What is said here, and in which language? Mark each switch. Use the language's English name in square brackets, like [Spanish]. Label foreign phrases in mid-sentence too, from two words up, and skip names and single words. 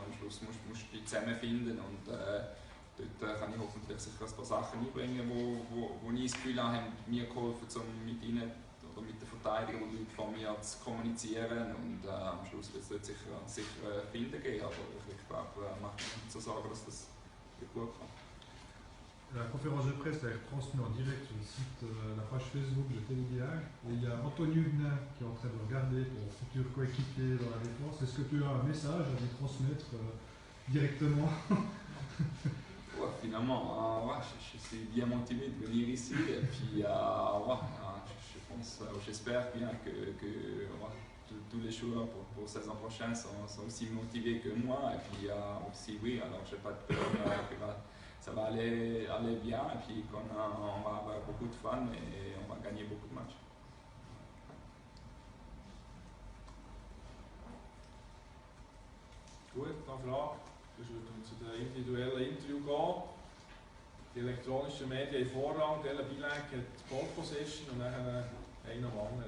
[German] Am Schluss musst du die zusammenfinden und dort kann ich hoffentlich sicher ein paar Sachen einbringen, wo ich das Gefühl habe, haben mir geholfen, um mit ihnen oder mit den Verteidigern und Leuten von mir zu kommunizieren und am Schluss wird es dort sicher Finden geben, aber ich glaube, macht mir zu sagen, dass das gut kommt. [French] La conférence de presse est retransmise en direct sur le site, la page Facebook de Téléviage. Et il y a Anthony Huguenin qui est en train de regarder ton futur coéquipier dans la défense. Est-ce que tu as un message à lui transmettre directement? Finalement, je suis bien motivé de venir ici et puis je pense, j'espère bien que tous les joueurs pour la saison prochaine sont aussi motivés que moi et puis aussi oui, alors je n'ai pas de peur que ça va aller bien et puis on va avoir beaucoup de fun et on va gagner beaucoup de matchs. [German] Gut, dann Frage. Sonst würden wir zu den individuellen Interview gehen. Die elektronischen Medien haben Vorrang, der Bilag hat [English] Pole Position [German] und dann einer am anderen.